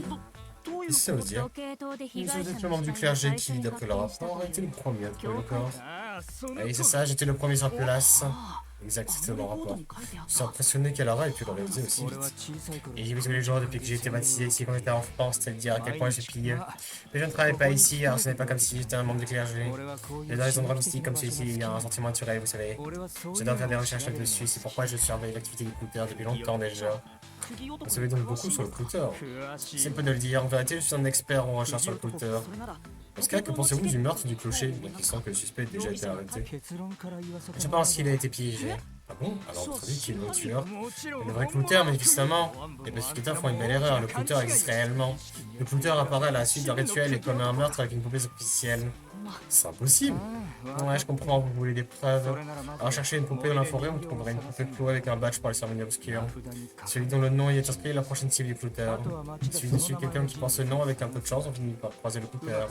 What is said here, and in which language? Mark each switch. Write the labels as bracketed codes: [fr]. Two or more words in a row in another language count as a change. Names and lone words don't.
[ja] どういう [fr] Qu'est-ce que ça veut dire? [ja] 時計塔で被 [fr] Vous [ja] 害 [fr] êtes [ja] 者 [fr] le [ja] の [fr] membre du [ja] 死体が [fr] clergé [ja] 再 [fr] qui, [ja] 生 [fr] d'après [ja] 発 [fr] leur [ja] 見した [fr] rapport, a été le premier à trouver le corps. [ja] ああその [fr] Oui, c'est ça, j'étais le premier sur place. [ja] あ [fr] Exact, [ja] あ [fr] c'était [ja] の [fr] dans [ja] レ [fr] le [ja] ポート [fr] rapport. [ja] に書いてあっ [fr] Je suis [ja] た [fr] impressionné qu'elle aurait pu le réaliser aussi [ja] 俺は [fr] vite. [ja] 小さい頃 [fr] Et j'y vais tous les jours depuis que j'ai été baptisé ici quand j'étais enfant, c'est-à-dire à quel point j'ai plié. Mais je ne travaille pas ici, alors ce n'est pas comme si j'étais un membre du clergé. [ja] 俺はこうい [fr] Mais [ja] う [fr] dans les endroits mystiques comme celui-ci, il y a un sentiment naturel, vous savez. [ja] 俺はそうい [fr] Je [ja] う [fr] dois [ja] の [fr] faire des [ja] を [fr] recherches [ja] 調べる [fr] là-dessus, c'est pourquoi je surveille l'activité du Pluteur depuis longtemps déjà. [ja] 釘男 [fr] Vous savez donc beaucoup sur le Pluteur. [ja] 詳しい [fr] C'est peu de le dire, en vérité, je suis un expert en recherche sur le Pluteur. [ja] それなら [fr] Dans ce cas, que pensez-vous du meurtre du clocher? Donc il semble que le suspect ait déjà été arrêté. [ja] 結論から言わせて [fr] Je pense qu'il a été piégé. Ah bon? Alors votre avis qui est le tueur? [ja] もちろん [fr] Le vrai Pluteur, manifestement. Les pacificateurs font une belle erreur, le Pluteur existe réellement. Le Pluteur apparaît à la suite d'un rituel et commet un meurtre avec une poupée officielle. C'est impossible. Ouais, je comprends, vous voulez des preuves. Alors cherchez une poupée dans la forêt, vous trouverez une poupée clouée avec un badge pour les cérémonies obscures. Celui dont le nom y est inscrit est la prochaine cible du Pluteur. Il suffit de suivre quelqu'un qui porte ce nom, avec un peu de chance, on finit par croiser le Pluteur.